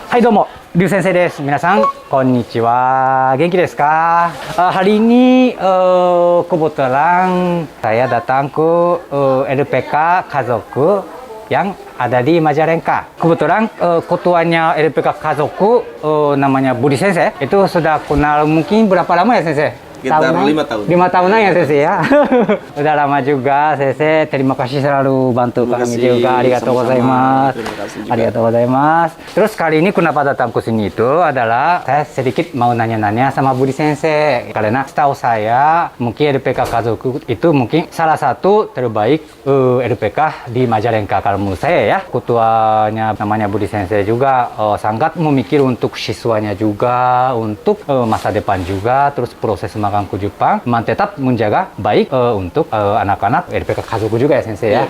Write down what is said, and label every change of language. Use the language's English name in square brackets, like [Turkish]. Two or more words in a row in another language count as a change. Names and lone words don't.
[Japanese] はい、どうも、リュウ先生です。皆さん、こんにちは。元気ですか? [Indonesian] Hari ini kebetulan saya datang ke LPK Kazoku yang ada di Majalengka. Kebetulan ketuanya LPK Kazoku namanya Budi Sensei. Itu sudah kenal mungkin berapa lama ya Sensei? Sekitar 5 tahun. 5 tahunan ya Sensei ya. Udah lama juga Sensei. Terima kasih selalu bantu kami juga. [Japanese] ありがとうございます。ありがとうございます. [Indonesian] Terus kali ini kenapa datang ke sini itu adalah saya sedikit mau nanya-nanya sama Budi Sensei. Karena setahu saya mungkin LPK Kazoku itu mungkin salah satu terbaik LPK di Majalengka kalau menurut saya ya. Ketuanya namanya Budi Sensei juga sangat memikir untuk siswanya juga, untuk masa depan juga, terus proses magang ke Jepang memang tetap menjaga baik untuk anak-anak LPK Kazoku juga ya Sensei ya.